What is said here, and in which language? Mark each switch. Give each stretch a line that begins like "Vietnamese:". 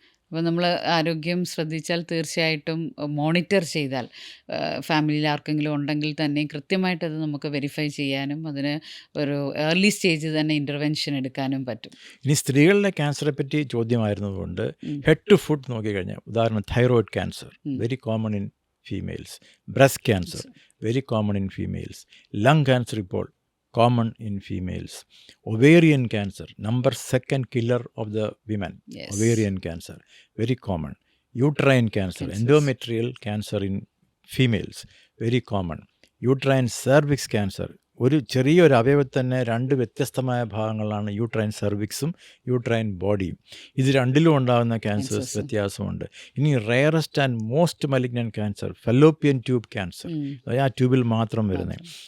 Malayalam: അപ്പോൾ നമ്മൾ ആരോഗ്യം ശ്രദ്ധിച്ചാൽ തീർച്ചയായിട്ടും മോണിറ്റർ ചെയ്താൽ ഫാമിലിയിൽ ആർക്കെങ്കിലും ഉണ്ടെങ്കിൽ തന്നെ കൃത്യമായിട്ടത് നമുക്ക് വെരിഫൈ ചെയ്യാനും അതിന് ഒരു ഏർലി സ്റ്റേജിൽ തന്നെ ഇൻ്റർവെൻഷൻ എടുക്കാനും പറ്റും. ഇനി സ്ത്രീകളുടെ ക്യാൻസറെ പറ്റി ചോദ്യമായിരുന്നതുകൊണ്ട്
English: head to foot
Malayalam: നോക്കിക്കഴിഞ്ഞാൽ, ഉദാഹരണം
English: thyroid cancer very common in females, breast cancer very common in females, lung cancer
Malayalam: ഇപ്പോൾ
English: common in females. Ovarian cancer, number second killer of the women. Yes. Ovarian cancer, very common. Uterine cancer, Cancers. endometrial cancer in females, very common. Uterine cervix cancer,
Malayalam: ഒരു ചെറിയൊരു അവയവത്തിൽ തന്നെ 2 വ്യത്യസ്തമായ ഭാഗങ്ങളാണ് uterine സെർവിക്സും uterine ബോഡിയും. ഇത് രണ്ടിലും ഉണ്ടാകുന്ന cancers
English: Cancers.
Malayalam: വ്യത്യാസമുണ്ട്. ഇനി
English: rarest and most malignant cancer fallopian tube cancer,
Malayalam: ആ ട്യൂബിൽ മാത്രം വരുന്നത്.